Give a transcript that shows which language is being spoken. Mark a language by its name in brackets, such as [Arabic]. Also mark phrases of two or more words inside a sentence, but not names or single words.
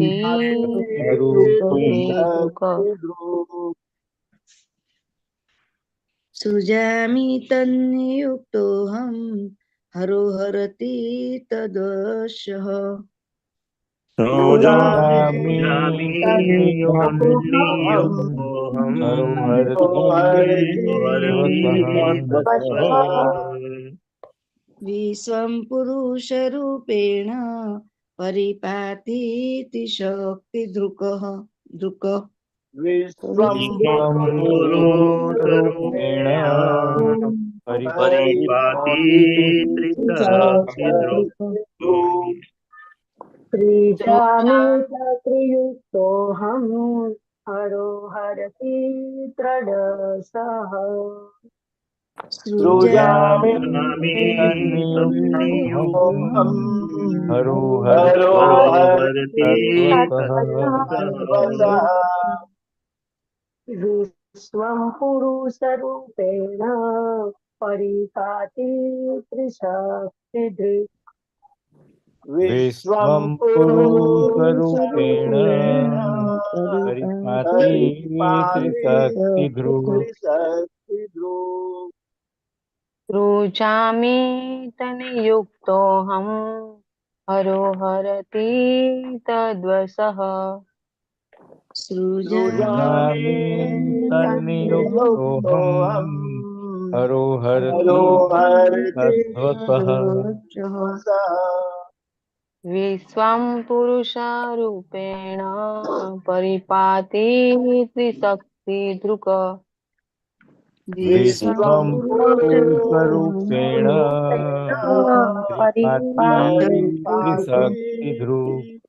[Sanskrit] सृजामि तन्नियुक्तोऽहं हरोहरति तद्वशः સૃજામિ તન્નિયુક્તોऽહં હરોહરતિ તદ્વશઃ विश्वं पुरुषरूपेण परिपाति त्रिशक्तिदृक् विश्वं પુરુષરૂપેણ પરિપાતિ ત્રિશક્તિદૃક सृजामि त्रियुक्तोऽहं हरोहरति त्रिशः सृजामि તન્નિયુક્તોऽહં હરોહરતિ તદ્વશઃ विश्वं पुरुषरूपेण परिपाति त्रिशक्तिदृक् વિશ્વમ પુરુષરૂપેણ પરિપાતિ ત્રિશક્તિદૃક सृजामि तन्नियुक्तोऽहं हरोहरति तद्वशः સૃજામિ તન્નિયુક્તોऽહં હરોહરતિ તદ્વશઃ विश्वं पुरुषरूपेण परिपाति त्रिशक्तिदृक् વિશ્વમ પુરુષરૂપેણ પરિપાતિ ત્રિશક્તિદૃક